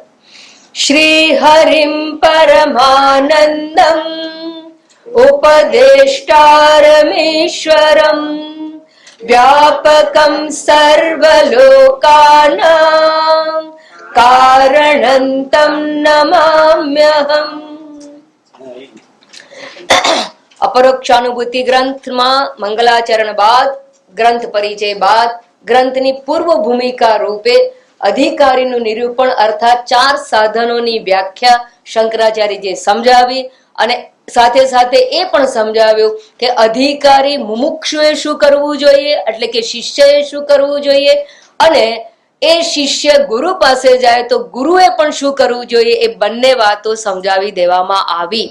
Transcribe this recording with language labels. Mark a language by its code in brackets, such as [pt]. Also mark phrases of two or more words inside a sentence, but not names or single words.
[sa] श्री हरिं परमानन्दम् उपदेष्टारमीश्वरम् व्यापकं सर्वलोकानां कारणं तं नमाम्यहम्। [gu] अपरोक्षानुभूति ग्रंथમાં મંગલાચરણ બાદ ગ્રંથ પરિચય બાદ ગ્રંથની પૂર્વ ભૂમિકા રૂપે અધિકારીનું નિરૂપણ અર્થાત ચાર સાધનોની વ્યાખ્યા શંકરાચાર્યજીએ સમજાવી અને સાથે સાથે એ પણ સમજાવ્યું કે અધિકારી મુમુક્ષુએ શું કરવું જોઈએ એટલે કે શિષ્યએ શું કરવું જોઈએ અને એ શિષ્ય ગુરુ પાસે જાય તો ગુરુએ પણ શું કરવું જોઈએ એ બંને વાતો સમજાવી દેવામાં આવી।